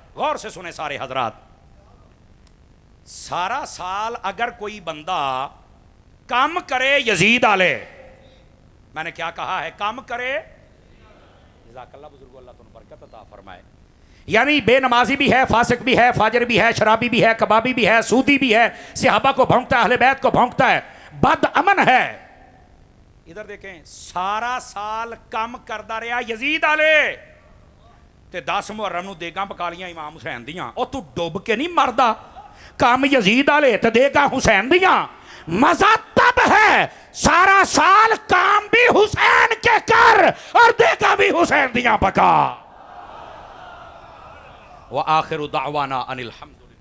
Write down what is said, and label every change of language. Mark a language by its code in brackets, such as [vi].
[ur] غور سے سنیں سارے حضرات. سارا سال اگر کوئی بندہ کام کرے یزید والے, میں نے کیا کہا ہے, کام کرے, جزاک اللہ بزرگو, اللہ تم برکت عطا فرمائے. یعنی بے نمازی بھی ہے, فاسق بھی ہے, فاجر بھی ہے, شرابی بھی ہے, کبابی بھی ہے, سودی بھی ہے, صحابہ کو بھونکتا ہے, اہل بیت کو بھونکتا ہے, بد امن ہے. [pa] ادھر دیکھیں, سارا سال کم کردا رہا یزید والے تے 10 محرم نو دیگاں پکا لیاں امام حسین دیاں. او تو ڈوب کے نہیں مردا, کم یزید والے تے دیگاں حسین دیاں. [ur] مزہ تب ہے سارا سال کام بھی حسین کے کر [pa] اور دیگاں بھی حسین دیاں پکا. [ar] وآخر دعوانا ان الحمد